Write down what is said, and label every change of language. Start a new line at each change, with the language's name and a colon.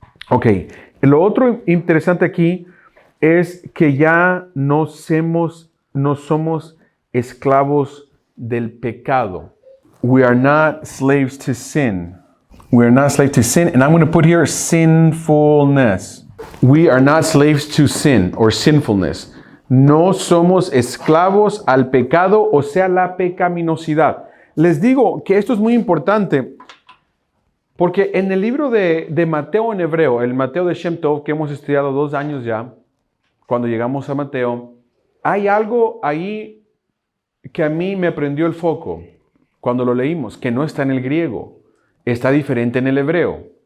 Spanish: Ok, lo otro interesante aquí es que ya no somos esclavos del pecado.
English: We are not slaves to sin. We are not slaves to sin, and I'm going to put here sinfulness. We are not slaves to sin or sinfulness.
Spanish: No somos esclavos al pecado, o sea, la pecaminosidad. Les digo que esto es muy importante porque en el libro de Mateo en hebreo, el Mateo de Shem Tov, que hemos estudiado 2 años ya, cuando llegamos a Mateo, hay algo ahí que a mí me prendió el foco cuando lo leímos, que no está en el griego, está diferente en el hebreo.